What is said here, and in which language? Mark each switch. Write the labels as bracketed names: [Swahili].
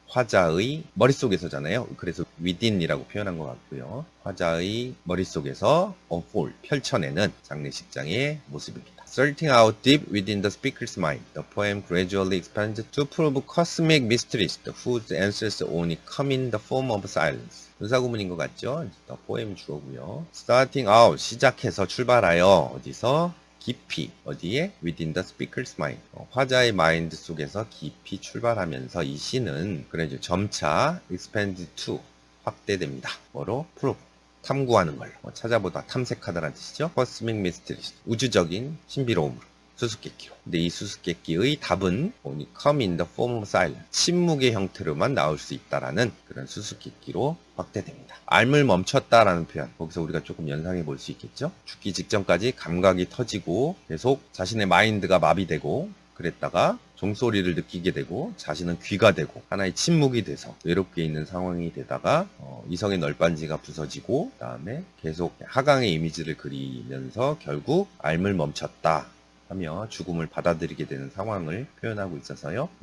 [Korean] 화자의 머릿속에서잖아요. 그래서 within이라고 표현한 것 같고요. 화자의 머릿속에서 unfold, 펼쳐내는 장례식장의 모습입니다. [English] Starting out deep within the speaker's mind, the poem gradually expands to prove cosmic mysteries whose answers only come in the form of silence. [Korean] 분사구문인 것 같죠? 포엠 주어고요. [English] Starting out, [Korean] 시작해서 출발하여 어디서? 깊이 어디에? [English] Within the speaker's mind. [Korean] 화자의 마인드 속에서 깊이 출발하면서 이 시는 그래도 점차 expand to 확대됩니다. 뭐로? prove. 탐구하는 걸로. 찾아보다, 탐색하다라는 뜻이죠. [English] cosmic mysteries. [Korean] 우주적인 신비로움으로. 수수께끼로. 근데 이 수수께끼의 답은 [English] only come in the form of silence. [Korean] 침묵의 형태로만 나올 수 있다라는 그런 수수께끼로 확대됩니다. 앓을 멈췄다라는 표현. 거기서 우리가 조금 연상해 볼 수 있겠죠. 죽기 직전까지 감각이 터지고 계속 자신의 마인드가 마비되고 그랬다가 종소리를 느끼게 되고 자신은 귀가 되고 하나의 침묵이 돼서 외롭게 있는 상황이 되다가 이성의 널빤지가 부서지고 그다음에 계속 하강의 이미지를 그리면서 결국 앓을 멈췄다 하며 죽음을 받아들이게 되는 상황을 표현하고 있어서요.